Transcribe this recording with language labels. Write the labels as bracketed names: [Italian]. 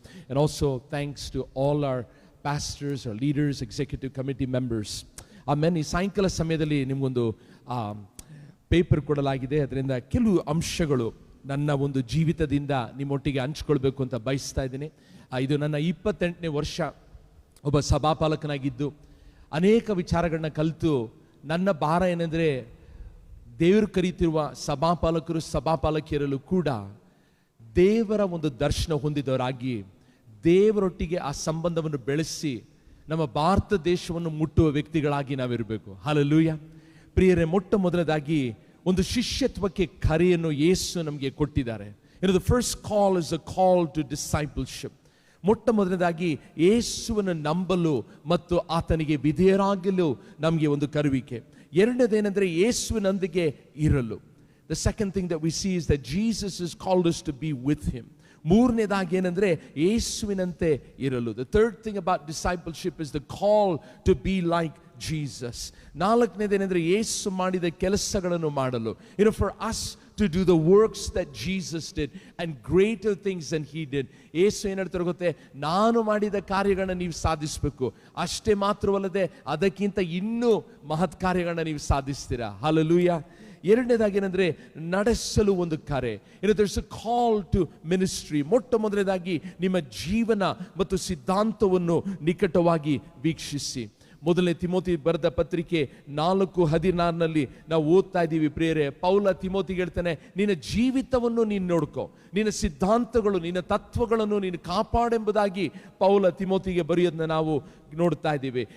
[English] And also thanks to all our pastors, our leaders, executive committee members. [Kannada] ಆಮೇಲೆ ಈ ಸಾಯಂಕಾಲ ಸಮಯದಲ್ಲಿ ನಿಮಗೊಂದು ಪೇಪರ್ ಕೊಡಲಾಗಿದೆ. ಅದರಿಂದ ಕೆಲವು ಅಂಶಗಳು ನನ್ನ ಒಂದು ಜೀವಿತದಿಂದ ನಿಮ್ಮೊಟ್ಟಿಗೆ ಹಂಚ್ಕೊಳ್ಬೇಕು ಅಂತ ಬಯಸ್ತಾ ಇದ್ದೀನಿ. ಇದು ನನ್ನ 28ನೇ ವರ್ಷ ಒಬ್ಬ ಸಭಾಪಾಲಕನಾಗಿದ್ದು ಅನೇಕ ವಿಚಾರಗಳನ್ನ ಕಲಿತು ನನ್ನ ಭಾರ ಏನೆಂದರೆ ದೇವರು ಕರೀತಿರುವ ಸಭಾಪಾಲಕಿಯರಲ್ಲೂ ಕೂಡ ದೇವರ ಒಂದು ದರ್ಶನ ಹೊಂದಿದವರಾಗಿ ದೇವರೊಟ್ಟಿಗೆ ಆ ಸಂಬಂಧವನ್ನು ಬೆಳೆಸಿ ನಮ್ಮ ಭಾರತ ದೇಶವನ್ನು ಮುಟ್ಟುವ ವ್ಯಕ್ತಿಗಳಾಗಿ ನಾವಿರಬೇಕು. ಹಲ್ಲೆಲೂಯಾ. ಪ್ರಿಯರೇ, ಮೊಟ್ಟ ಮೊದಲದಾಗಿ ಒಂದು ಶಿಷ್ಯತ್ವಕ್ಕೆ ಕರೆಯನ್ನು ಯೇಸು ನಮಗೆ ಕೊಟ್ಟಿದ್ದಾರೆ. [English] The first call is a call to discipleship. [Kannada] ಮೊಟ್ಟ ಮೊದಲನೇದಾಗಿ ಯೇಸುವನ್ನು ನಂಬಲು ಮತ್ತು ಆತನಿಗೆ ವಿಧೇಯರಾಗಲು ನಮಗೆ ಒಂದು ಕರುವಿಕೆ. ಎರಡನೇದೇನೆಂದರೆ ಯೇಸುವಿನೊಂದಿಗೆ ಇರಲು. [English] The second thing that we see is that Jesus has called us to be with him. [Kannada] ಮೂರನೇದಾಗಿ ಏನಂದ್ರೆ ಯೇಸುವಿನಂತೆ ಇರಲು. [English] The third thing about discipleship is the call to be like Jesus. [Kannada] ನಾಲ್ಕನೇದೇನೆಂದ್ರೆ ಯೇಸು ಮಾಡಿದ ಕೆಲಸಗಳನ್ನು ಮಾಡಲು. [English] For us to do the works that Jesus did and greater things than he did. [Kannada] ಯೇಸು ಏನು ಹೇಳ್ತಾರೆ ಗೊತ್ತೇ, ನಾನು ಮಾಡಿದ ಕಾರ್ಯಗಳನ್ನ ನೀವು ಸಾಧಿಸಬೇಕು. ಅಷ್ಟೇ ಮಾತ್ರವಲ್ಲದೆ ಅದಕ್ಕಿಂತ ಇನ್ನೂ ಮಹತ್ ಕಾರ್ಯಗಳನ್ನ ನೀವು ಸಾಧಿಸ್ತೀರಾ. ಹಲ್ಲೆಲೂಯಾ. ಎರಡನೇದಾಗಿ ಏನಂದ್ರೆ ನಡೆಸಲು ಒಂದು ಕರೆ. [English] there's a call to ministry. [Kannada] ಮೊಟ್ಟ ಮೊದಲನೇದಾಗಿ ನಿಮ್ಮ ಜೀವನ ಮತ್ತು ಸಿದ್ಧಾಂತವನ್ನು ನಿಕಟವಾಗಿ ವೀಕ್ಷಿಸಿ. ಮೊದಲನೇ ತಿಮೋತಿ ಬರೆದ ಪತ್ರಿಕೆ 4:16 ನಾವು ಓದ್ತಾ ಇದ್ದೀವಿ. ಪ್ರಿಯರೇ, ಪೌಲ ತಿಮೋತಿಗೆ ಹೇಳ್ತಾನೆ, ನಿನ್ನ ಜೀವಿತವನ್ನು ನೀನು ನೋಡ್ಕೋ, ನಿನ್ನ ಸಿದ್ಧಾಂತಗಳು, ನಿನ್ನ ತತ್ವಗಳನ್ನು ನೀನು ಕಾಪಾಡೆಂಬುದಾಗಿ ಪೌಲ ತಿಮೋತಿಗೆ ಬರೆಯೋದನ್ನ ನಾವು ನೋಡ್ತಾ ಇದ್ದೀವಿ.